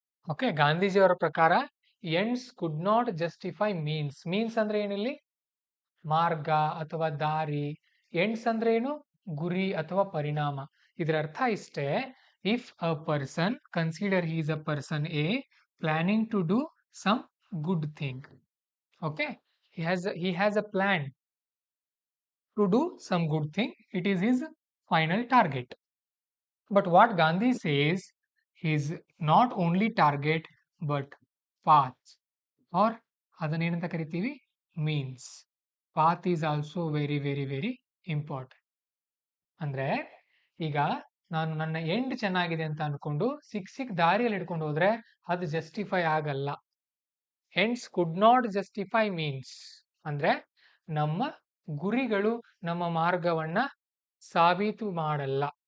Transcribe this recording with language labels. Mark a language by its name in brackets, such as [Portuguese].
[English] Okay. ಗಾಂಧೀಜಿಯವರ ಪ್ರಕಾರ ends could not justify means. [Kannada] Means ಅಂದ್ರೆ ಏನಿಲ್ಲಿ? ಮಾರ್ಗ ಅಥವಾ ದಾರಿ. ಎಂಡ್ಸ್ ಅಂದ್ರೆ ಏನು? ಗುರಿ ಅಥವಾ ಪರಿಣಾಮ. [English] ಇದರ ಅರ್ಥ ಇಷ್ಟೇ, if a person consider he is a person a planning to do some good thing. Okay. he has a plan to do some good thing. It is his final target. But what Gandhi says, is not only target but path, or [Kannada] ಅದನ್ನೇನಂತ ಕರಿತೀವಿ? [English] Means. Path is also very very very important. ಅಂದ್ರೆ ಈಗ [Kannada] ನಾನು ನನ್ನ end ಚೆನ್ನಾಗಿದೆ ಅಂತ ಅನ್ಕೊಂಡು ಸಿಕ್ ದಾರಿಯಲ್ಲಿ ಹಿಡ್ಕೊಂಡು ಹೋದ್ರೆ ಅದು ಜಸ್ಟಿಫೈ ಆಗಲ್ಲ. [English] hence could not justify means [Kannada] ಅಂದ್ರೆ ನಮ್ಮ ಗುರಿಗಳು ನಮ್ಮ ಮಾರ್ಗವನ್ನ ಸಾಬೀತು ಮಾಡಲ್ಲ.